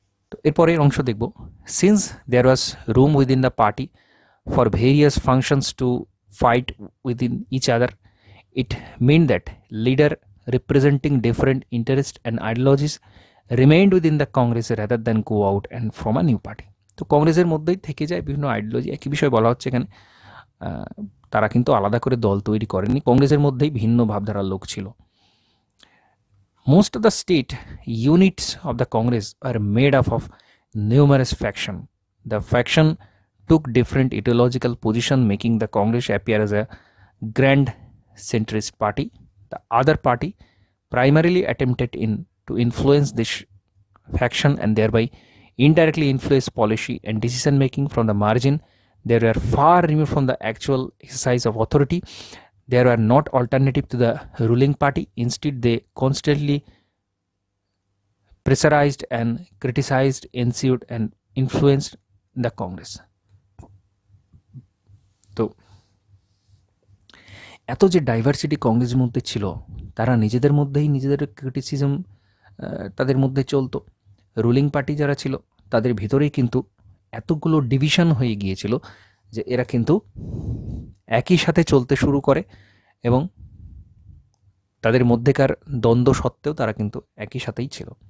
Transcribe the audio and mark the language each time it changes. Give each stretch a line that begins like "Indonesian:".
Bangla: তো এরপরের অংশ দেখব,
English: Since there was room within the party for various functions to fight within each other, it mean that leader representing different interests and ideologies remained within the Congress rather than go out and from a new party.
Bangla: তো কংগ্রেসের মধ্যেই থেকে যায় বিভিন্ন ideology, একই বিষয় বলা হচ্ছে এখানে। তারা কিন্তু আলাদা করে দল তৈরি করেনি, কংগ্রেসের মধ্যেই ভিন্ন ভাবধারার লোক ছিল।
English: Most of the state units of the Congress are made up of numerous faction. The faction took different ideological position, making the Congress appear as a grand centrist party. The other party primarily attempted to influence this faction and thereby indirectly influence policy and decision making from the margin. They were far removed from the actual exercise of authority. They were not alternative to the ruling party. Instead, they constantly pressurized and criticized, ensued and influenced the Congress.
Bangla: তো এত যে diversity কংগ্রেসের মধ্যে ছিল, তারা নিজেদের মধ্যেই নিজেদের ক্রিটিসিজম তাদের মধ্যে চলতো। রুলিং পার্টি যারা ছিল তাদের ভিতরেই কিন্তু এতগুলো ডিভিশন হয়ে গিয়েছিল যে এরা কিন্তু একই সাথে চলতে শুরু করে এবং তাদের মধ্যেকার দ্বন্দ্ব সত্ত্বেও তারা কিন্তু একই সাথেই ছিল।